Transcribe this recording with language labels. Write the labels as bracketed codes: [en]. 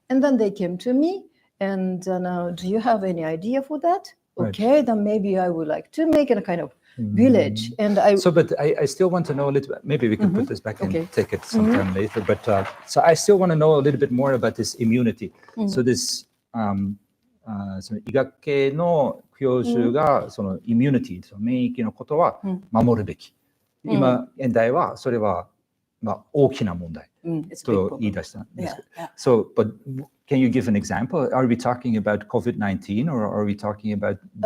[en] And then they came to me and do you have any idea for that? Okay, then maybe I would like to make a kind of village. And but I still want to know a little bit, maybe we can put this back and take it sometime later, but so I still want to know a little bit more about this immunity. So this [ja] その医学系の教授がそのイミュニティ、その免疫のことは守るべき。今現代はそれは大きな問題と言い出したんです。 [en] So, but can you give an example? Are we talking about COVID-19 or are we talking about